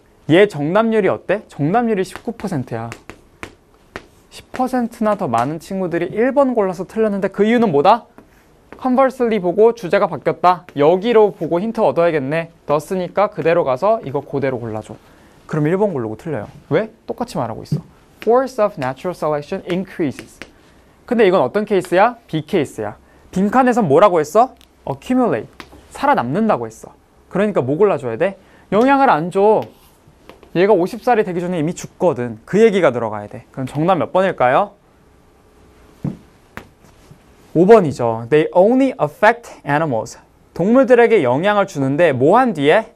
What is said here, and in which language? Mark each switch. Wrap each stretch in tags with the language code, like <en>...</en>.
<ko>얘 정답률이 어때? 정답률이 19%야. 10%나 더 많은 친구들이 1번 골라서 틀렸는데 그 이유는 뭐다? conversely 보고 주제가 바뀌었다. 여기로 보고 힌트 얻어야겠네. 넣었으니까 그대로 가서 이거 그대로 골라줘. 그럼 1번 고르고 틀려요. 왜? 똑같이 말하고 있어.</ko> <en>Force of natural selection increases.</en> <ko>근데 이건 어떤 케이스야? B 케이스야. 빈칸에서 뭐라고 했어? accumulate. 살아남는다고 했어. 그러니까 뭐 골라줘야 돼? 영향을 안 줘. 얘가 50살이 되기 전에 이미 죽거든. 그 얘기가 들어가야 돼. 그럼 정답 몇 번일까요? 5번이죠.</ko> <en>They only affect animals.</en> <ko>동물들에게 영향을 주는데 뭐 한 뒤에?</ko>